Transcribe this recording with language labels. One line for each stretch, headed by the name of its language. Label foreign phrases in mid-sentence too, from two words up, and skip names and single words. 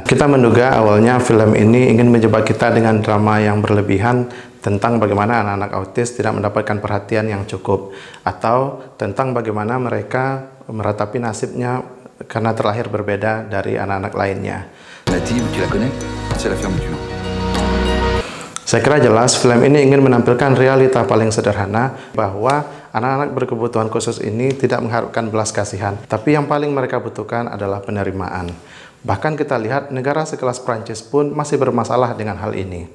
Indonesian: Kita menduga awalnya film ini ingin menjebak kita dengan drama yang berlebihan tentang bagaimana anak-anak autis tidak mendapatkan perhatian yang cukup, atau tentang bagaimana mereka meratapi nasibnya karena terlahir berbeda dari anak-anak lainnya.
French: Native, tu la connais? C'est la fermeture.
Indonesian: Saya kira jelas film ini ingin menampilkan realita paling sederhana bahwa anak-anak berkebutuhan khusus ini tidak mengharapkan belas kasihan, tapi yang paling mereka butuhkan adalah penerimaan. Bahkan kita lihat negara sekelas Prancis pun masih bermasalah dengan hal ini.